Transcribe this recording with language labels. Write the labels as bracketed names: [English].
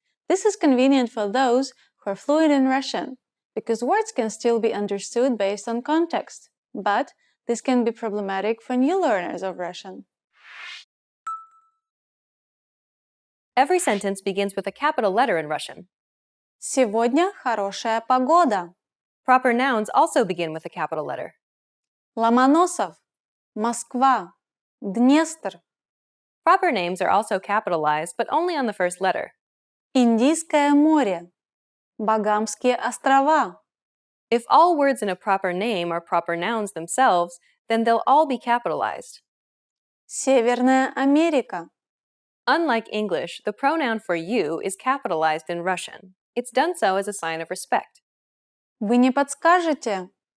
[English] This is convenient for those who are fluent in Russian, because words can still be understood based on context, but this can be problematic for new learners of Russian. Every sentence begins with a capital letter in Russian. [Russian] Сегодня хорошая погода. [English] Proper nouns also begin with a capital letter. [Russian] Ломоносов, Москва, Днестр. [English] Proper names are also capitalized, but only on the first letter. [Russian] Индийское море, Багамские острова. [English] If all words in a proper name are proper nouns themselves, then they'll all be capitalized. [Russian] Северная Америка. [English] Unlike English, the pronoun for you is capitalized in Russian. It's done so as a sign of respect. [Russian] Вы не подскажете?